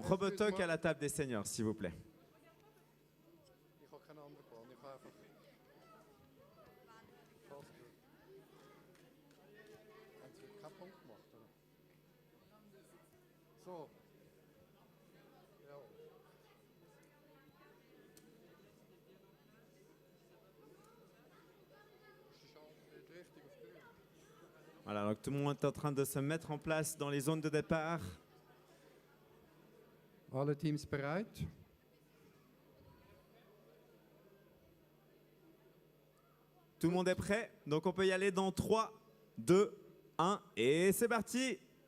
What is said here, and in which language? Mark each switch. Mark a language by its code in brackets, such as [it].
[fr] Robotoc à la table des seniors, s'il vous plaît. [de] Ich habe keinen anderen Plan. Ich habe einfach. Fast gut. Haben Sie keinen Punkt gemacht, oder? So. Ja. Ist die Chance nicht richtig auf grün? [fr] Voilà, donc tout le monde est en train de se mettre en place dans les zones de départ. [de] Alle Teams bereit? [fr] Tout le monde est prêt? Donc on peut y aller dans 3, 2, 1 et c'est parti.